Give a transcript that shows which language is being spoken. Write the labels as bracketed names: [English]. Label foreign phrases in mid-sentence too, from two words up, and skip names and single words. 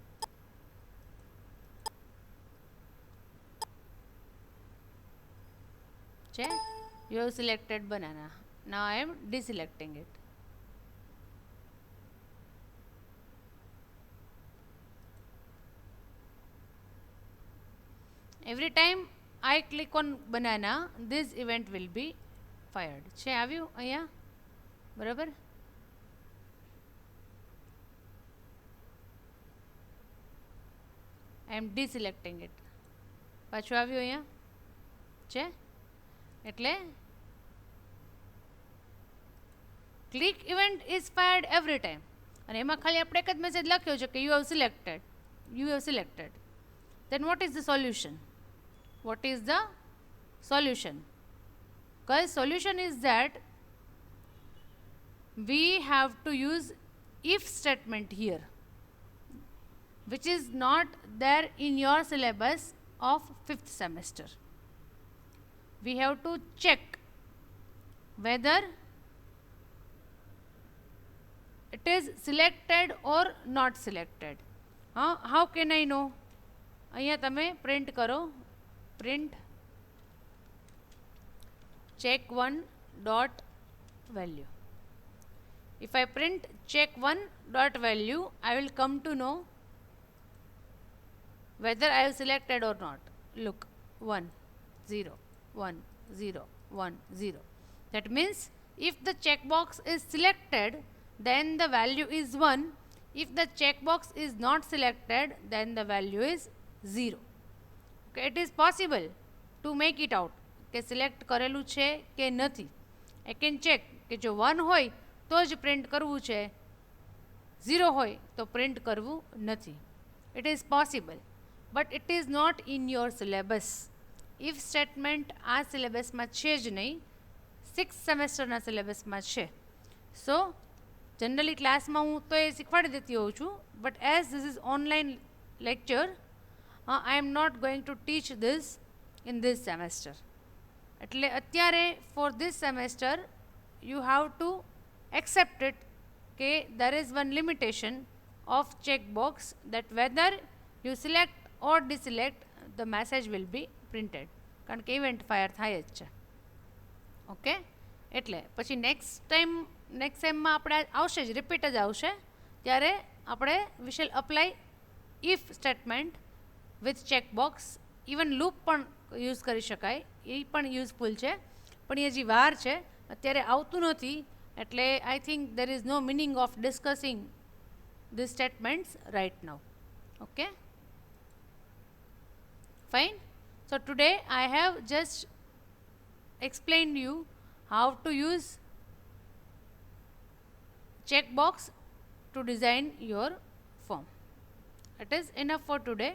[English] You have selected banana. Now I am deselecting it. Every time I click on banana, this event will be fired. [Gujarati] છે આવ્યું અહીંયા? બરાબર? [English] I am deselecting it. [Gujarati] પાછું આવ્યું અહીંયા? છે એટલે [English] click event is fired every time. [Gujarati] અને એમાં ખાલી આપણે એક જ મેસેજ લખ્યો છે કે [English] you have selected. Then what is the solution? What is the solution? Guys, solution is that we have to use if statement here, which is not there in your syllabus of 5th semester. We have to check whether it is selected or not selected. How can I know? [Gujarati] અહીંયા તમે પ્રિન્ટ કરો, પ્રિન્ટ [English] check1 dot value. If I print check1 dot value, I will come to know whether I have selected or not. Look, 1 0 1 0 1 0. That means if the checkbox is selected, then the value is 1. If the checkbox is not selected, then the value is 0. Okay, it is possible to make it out [Gujarati] કે સિલેક્ટ કરેલું છે કે નથી. [English] I can check [Gujarati] કે જો 1 હોય તો જ પ્રિન્ટ કરવું છે, 0 હોય તો પ્રિન્ટ કરવું નથી. [English] It is possible, but it is not in your syllabus. If statement [Gujarati] આ સિલેબસમાં છે જ નહીં, 6th સેમેસ્ટરના સિલેબસમાં છે. [English] so generally [Gujarati] ક્લાસમાં હું તો એ શીખવાડી દેતી હોઉં છું, [English] but as this is online lecture, I am not going to teach this in this semester. [Gujarati] એટલે અત્યારે [English] for this semester you have to accept it કે there is one limitation of checkbox that whether you select or deselect, the message will be printed. [Gujarati] કારણ કે ઇવેન્ટ ફાયર થાય જ છે. ઓકે, એટલે પછી નેક્સ્ટ ટાઈમમાં આપણે આવશે જ, રિપીટ જ આવશે, ત્યારે આપણે [English] we shall apply if statement with checkbox. [Gujarati] ઇવન લૂપ પણ યુઝ કરી શકાય, એ પણ યુઝફુલ છે, પણ એ હજી વાર છે, અત્યારે આવતું નથી. [English] એટલે I think there is no meaning of discussing this statements right now. ઓકે, fine. So today I have just explained you how to use checkbox to design your form. It is enough for today.